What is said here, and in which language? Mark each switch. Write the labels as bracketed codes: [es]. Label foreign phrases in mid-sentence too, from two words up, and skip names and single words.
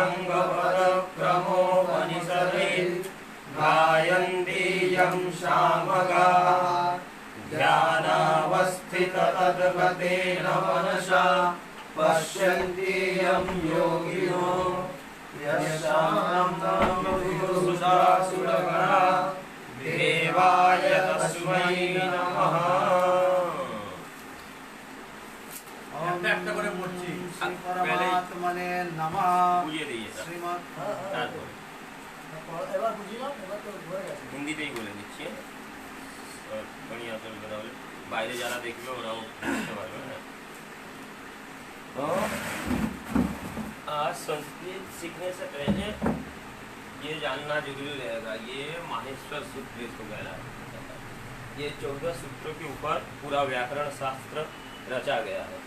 [sa] साङ्गपदक्रमोपनिषदैः गायन्ति यं सामगाः ध्यानावस्थिततद्गतेन मनसा पश्यन्ति यं योगिनो यस्यान्तं देवाय तस्मै नमः। [bn] একটা করে পড়ছি [sa] পরমাত্মনে নমঃ [bn] বুঝিয়ে দিই এটা শ্রীমৎ তারপরে এবার বুঝিলাম এবার তো হয়ে গেছে হিন্দিতেই বলে দিচ্ছি बढ़िया चलবে তাহলে বাইরে যারা দেখবে ওরাও বুঝতে পারবে না। [hi] तो आज संस्कृत सीखने से पहले ये जानना जरूरी रहेगा ये माहेश्वर सूत्र इसको कहलाता है। ये 14 सूत्रों के ऊपर पूरा व्याकरण शास्त्र रचा गया है।